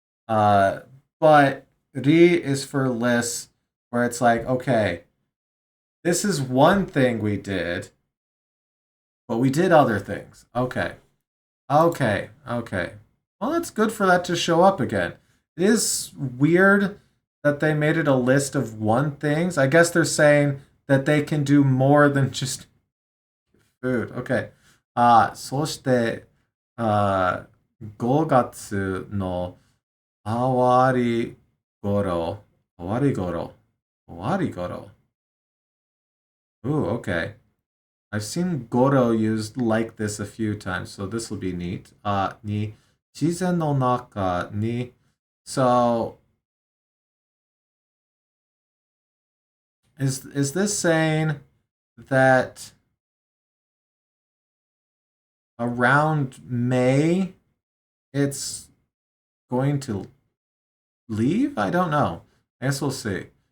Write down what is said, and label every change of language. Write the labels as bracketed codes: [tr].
[en] Uh but ri is for list where it's like, okay, this is one thing we did, but we did other things. Okay. Okay. Well, it's good for that to show up again. It is weird that they made it a list of one things. I guess they're saying that they can do more than just food. Okay. [ja] そして、5月の終わり頃、終わり頃、終わり頃。 [en] Ooh, okay. I've seen Goro used like this a few times, so this will be neat. Ni Chizen no naka ni. So is this saying that around May it's going to leave? I don't know. I guess we'll see.